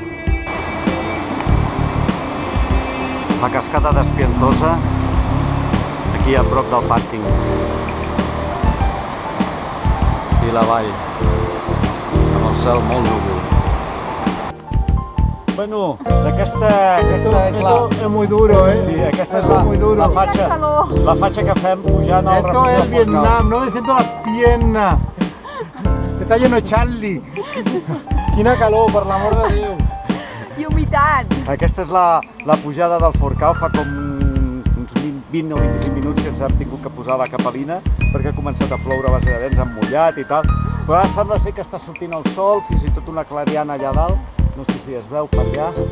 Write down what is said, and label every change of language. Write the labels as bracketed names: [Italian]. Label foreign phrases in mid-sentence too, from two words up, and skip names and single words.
[Catalan] La cascada d'Espientosa, aquí a prop del pàrquing. I la vall, amb el cel molt núvol. Bueno, aquesta és la... [Spanish] Es muy duro, ¿eh? [Catalan] Sí, aquesta és la fatxa que fem pujant al refugi del Forcau. [Spanish] Esto es Vietnam, no me siento las piernas. Está lleno de Charlie. [Catalan] Quina calor, per l'amor de Déu. I humitat. Aquesta és la pujada del Forcau, fa com uns 20 o 25 minuts que ens hem tingut que posar la capelina perquè ha començat a ploure, bàsicament ens hem mullat i tal. Però ara sembla ser que està sortint el sol, fins i tot una clariana allà dalt, no sé si es veu per allà.